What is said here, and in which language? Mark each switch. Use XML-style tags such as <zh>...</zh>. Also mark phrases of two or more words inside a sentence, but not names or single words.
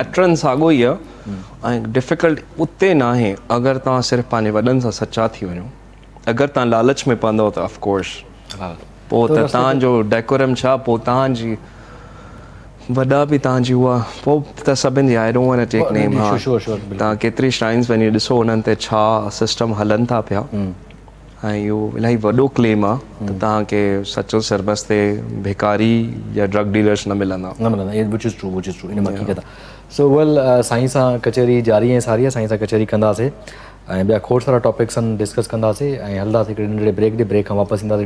<sd>पैटर्न साॻियो ई आहे ऐं डिफिकल्ट उते न आहे अगरि तव्हां सिर्फ़ु पंहिंजे वॾनि सां सचा थी वञो। अगरि तव्हां लालच में पवंदव त ऑफकोर्स पोइ त तव्हांजो डेकोरम छा, पोइ तव्हांजी वॾा बि तव्हांजी उहा, पोइ त सभिनि जी</sd> <en>I don't want to take name.</en> <sd>हा, तव्हां केतिरी श्राइन्स वञी ॾिसो उन्हनि ते छा सिस्टम हलनि था पिया, ऐं इहो इलाही वॾो क्लेम आहे त तव्हांखे सचो सरबस ते भिकारी या</sd> <en>drug dealers</en> <sd>न मिलंदा।</sd> <en>which is true,</en> <sd>इन में हक़ीक़त आहे। सो वेल साईं सां कचहरी जारी ऐं सारी आहे, साईं सां कचहरी कंदासीं ऐं ॿिया खोड़ सारा</sd> <en>topics discuss</en> <sd>कंदासीं ऐं हलंदासीं हिकिड़े नंढड़े ब्रेक ॾे। ब्रेक खां वापसि ईंदासीं।</sd>